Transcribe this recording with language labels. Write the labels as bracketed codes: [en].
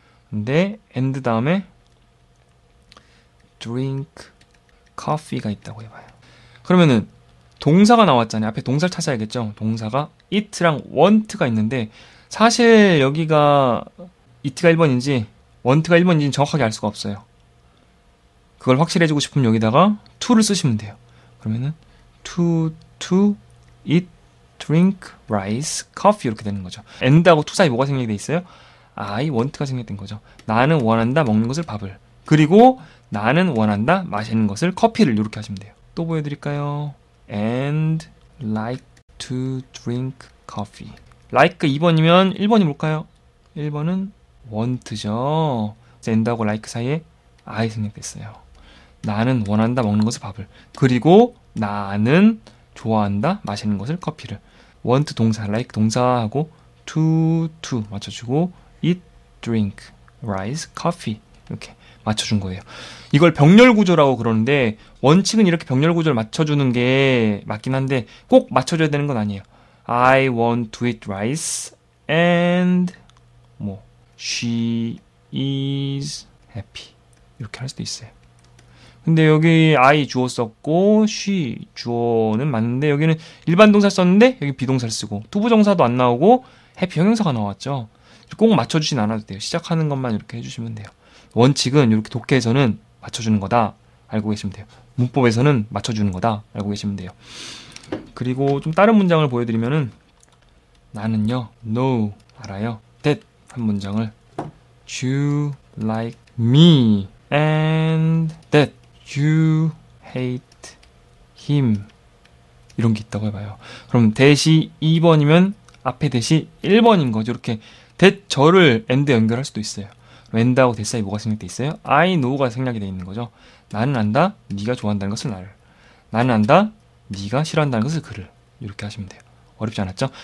[ko] 근데 and 다음에 [en] drink coffee [ko] 가 있다고 해봐요. 그러면은 동사가 나왔잖아요. 앞에 동사를 찾아야겠죠. 동사가 eat랑 want가 있는데 사실 여기가 eat가 1번인지 want가 1번인지 정확하게 알 수가 없어요. 그걸 확실해지고 싶으면 여기다가 to를 쓰시면 돼요. 그러면은 [en] to eat, drink, rice, coffee [ko] 이렇게 되는 거죠. and하고 to 사이 뭐가 생략돼 있어요? [en] I want [ko] 가 생략된 거죠. 나는 원한다 먹는 것을 밥을 그리고 나는 원한다 마시는 것을 커피를 이렇게 하시면 돼요. 또 보여드릴까요? [en] and like to drink coffee. [ko] like 2번이면 1번이 뭘까요? 1번은 want죠. and하고 like 사이에 I 생략됐어요. 나는 원한다 먹는 것을 밥을 그리고 나는 좋아한다 마시는 것을 커피를 want 동사, like 동사하고 to 맞춰주고 [en] eat, drink, rice, coffee [ko] 이렇게 맞춰준 거예요. 이걸 병렬 구조라고 그러는데 원칙은 이렇게 병렬 구조를 맞춰주는 게 맞긴 한데 꼭 맞춰줘야 되는 건 아니에요. [en] I want to eat rice and [ko] 뭐 [en] she is happy 이렇게 할 수도 있어요. [ko] 근데 여기 I 주어 썼고 she 주어는 맞는데 여기는 일반 동사 썼는데 여기 비동사를 쓰고 투부정사도 안 나오고 happy 형용사가 나왔죠. 꼭 맞춰주진 않아도 돼요. 시작하는 것만 이렇게 해주시면 돼요. 원칙은 이렇게 독해에서는 맞춰주는 거다 알고 계시면 돼요. 문법에서는 맞춰주는 거다 알고 계시면 돼요. 그리고 좀 다른 문장을 보여드리면은 나는요, no 알아요. [en] that [ko] 한 문장을 [en] you like me and that you hate him [ko] 이런 게 있다고 해봐요. 그럼 that이 2번이면 앞에 that이 1번인 거죠. 이렇게 that 저를 and 연결할 수도 있어요. and하고 that 사이 뭐가 생략돼 있어요? [en] I know [ko] 가 생략이 돼 있는 거죠. 나는 안다, 네가 좋아한다는 것을 나를. 나는 안다, 네가 싫어한다는 것을 그를. 이렇게 하시면 돼요. 어렵지 않았죠?